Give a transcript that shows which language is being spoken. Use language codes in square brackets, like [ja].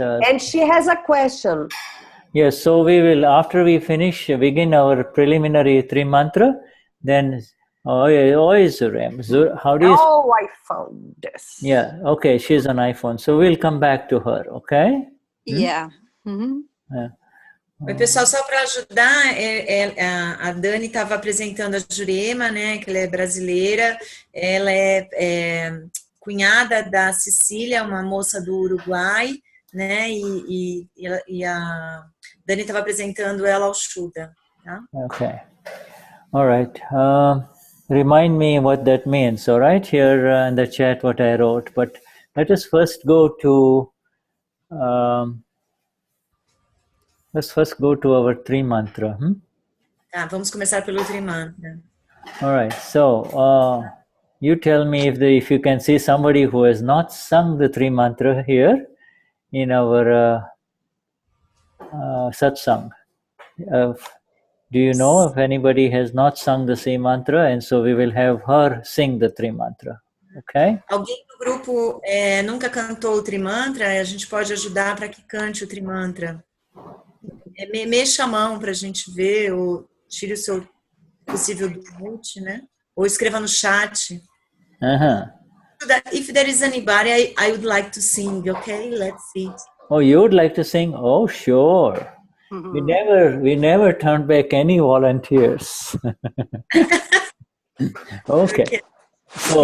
[en] And she has a question. Yes, so we will, after we finish, begin our preliminary three mantra, then, how do you, Oh, I found this. yeah, okay, she's on iPhone, so we'll come back to her, okay? Yeah. Mm-hmm. [pt] Oi, pessoal, só para ajudar, a Dani estava apresentando a Jurema, né, que ela é brasileira, ela é cunhada da Cecília, uma moça do Uruguai, né, e a Dani estava apresentando ela ao Shuddha, tá? [en] Okay, all right. Remind me what that means, all right, here in the chat what I wrote, but let us first go to, let's first go to our three mantra. [pt] Tá, vamos começar pelo Trimantra. [en] All right, so you tell me if you can see somebody who has not sung the three mantra here in our satsang. Do you know if anybody has not sung the same mantra? And so we will have her sing the three mantra. Okay? [pt] Alguém do grupo nunca cantou o Trimantra? A gente pode ajudar para que cante o Trimantra. Mexa a mão para a gente ver, ou tire o seu possível do mute, né? Ou escreva no chat. [en] If there is anybody, I would like to sing, okay? Let's see. Oh, you would like to sing? Oh, sure. We never turn back any volunteers. Okay. So,